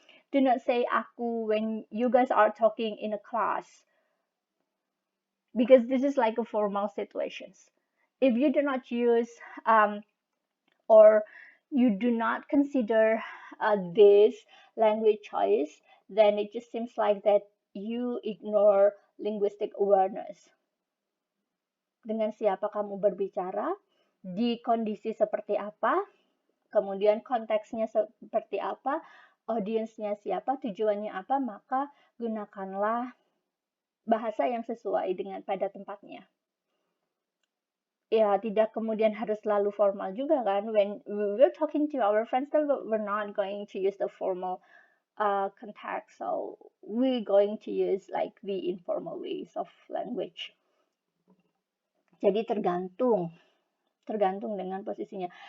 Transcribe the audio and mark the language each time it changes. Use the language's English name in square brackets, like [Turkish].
[English] Do not say aku when you guys are talking in a class, because this is like a formal situations. If you do not use or you do not consider this language choice, then it just seems like that you ignore linguistic awareness. [Indonesian] Dengan siapa kamu berbicara, di kondisi seperti apa, kemudian konteksnya seperti apa, audiensnya siapa, tujuannya apa, maka gunakanlah bahasa yang sesuai dengan pada tempatnya. Ya, tidak kemudian harus selalu formal juga kan. [English] When we're talking to our friends, then we're not going to use the formal context, so we're going to use like the informal ways of language. [Indonesian] Jadi tergantung dengan posisinya.